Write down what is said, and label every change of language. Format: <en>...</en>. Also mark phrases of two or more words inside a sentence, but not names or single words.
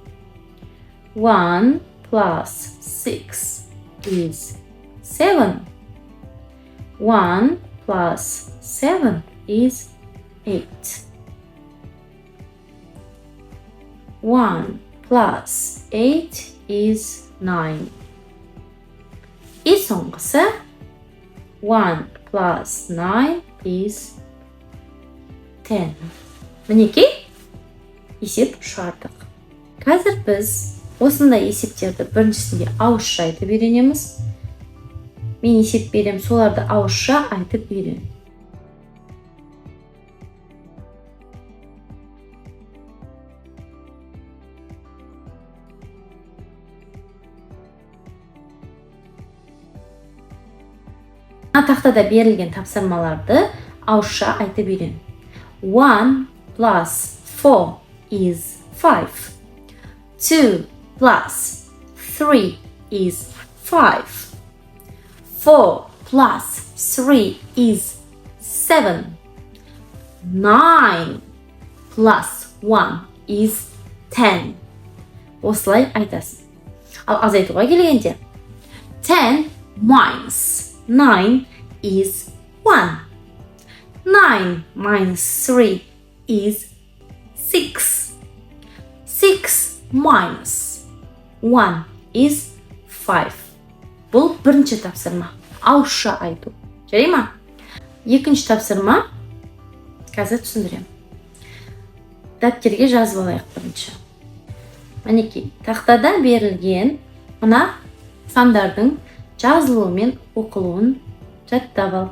<en>1 plus 6 is 7. 1 plus 7 is 8. 1 plus 8 is 9.</en> <kk>И соңғысы</kk> <en>1 plus 9 is 10.</en> <kk>Мінекей, есеп шығардық. Қазір біз осындай есептерді біріншісінде ауызша айтып үйренеміз. Мен есеп берем, соларды ауызша айтып үйрен. Тақтада берілген тапсырмаларды ауызша айтып үйрен.</kk> <en>1 plus 4 is 5. 2 plus 3 is 5. 4 plus 3 is 7. 9 plus 1 is 10.</en> <kk>Осылай айтасың. Ал азайтуға келгенде</kk> <en>10 minus 9 is 1. 9 minus 3 is 6. 6 minus 1 is 5.</en> <kk>Бұл бірінші тапсырма. Ауызша айту. Жарай ма? Екінші тапсырма. Қазір түсіндірем. Дәптерге жазып алайық бірінші. Мінекей, тақтада берілген мына сандардың жазылуы мен оқылуын жаттап ал.</kk>